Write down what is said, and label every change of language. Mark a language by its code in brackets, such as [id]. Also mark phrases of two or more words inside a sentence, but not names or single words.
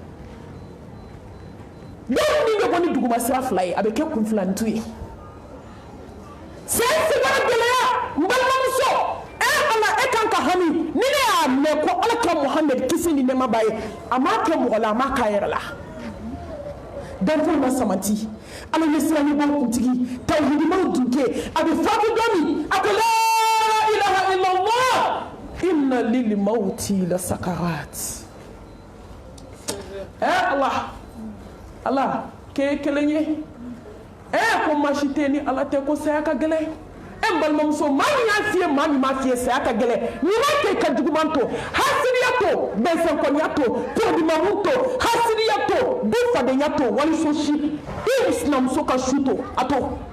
[bm] dɔw ni bɛ bɔ ni duguma sira 2 ye a bɛ kɛ kunfilantu ye sen sigara gɛlɛya n balimamuso ala e kan ka hami ni ne y'a mɛn ko alakira Muhamɛdi kisi ni nɛɛma b'a ye a m'a kɛ mɔgɔ la a m'a k'a yɛrɛ la danfɛnw ma samati ala ye siranibaw kuntigi tawhidimaw dunke a bɛ fatu don min a ko [ar] لا إله إلا الله إن للموت لسكرات [bm] ala ke kelen ye ko masi tɛ ni ala tɛ ko saya ka gɛlɛn n balimamuso maa min y'a f'i ye maa min m'a f'i ye saya ka gɛlɛn ɲuman kɛ ka juguman to hasidiya to bɛnsɛnkɔniya to podimamu to hasidiya to dufadenya to waliso si i sinamuso ka su to a to